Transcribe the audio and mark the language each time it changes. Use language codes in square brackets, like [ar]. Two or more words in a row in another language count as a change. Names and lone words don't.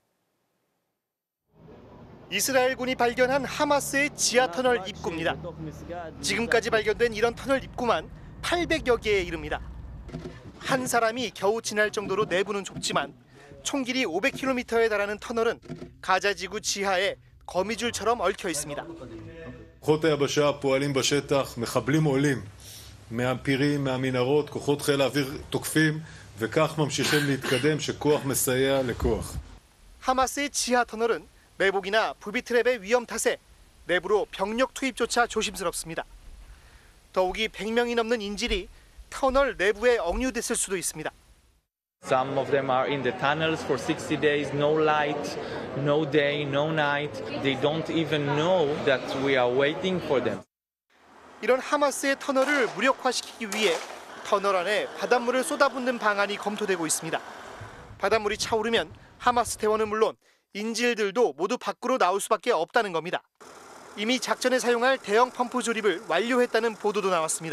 [ko] 이스라엘군이 발견한 하마스의 지하 터널 입구입니다. 지금까지 발견된 이런 터널 입구만 800여 개에 이릅니다. 한 사람이 겨우 지날 정도로 내부는 좁지만 총 길이 500km에 달하는 터널은 가자지구 지하에 거미줄처럼 얽혀 있습니다. [he] כוחות היבשה פועלים בשטח, מחבלים עולים מהפירים, מהמנהרות, כוחות חיל האוויר תוקפים וכך ממשיכים להתקדם שכוח מסייע לכוח. [ko] 하마스의 지하 터널은 매복이나 부비트랩의 위험 탓에 내부로 병력 투입조차 조심스럽습니다. 더욱이 100명이 넘는 인질이 터널 내부에 억류됐을 수도 있습니다. [en] Some of them are in the tunnels for 60 days, no light, no day, no night. They don't even know that we are waiting for them. [ko] 이런 하마스의 터널을 무력화시키기 위해 터널 안에 바닷물을 쏟아붓는 방안이 검토되고 있습니다. 바닷물이 차오르면 하마스 대원은 물론 인질들도 모두 밖으로 나올 수밖에 없다는 겁니다. 이미 작전에 사용할 대형 펌프 조립을 완료했다는 보도도 나왔습니다.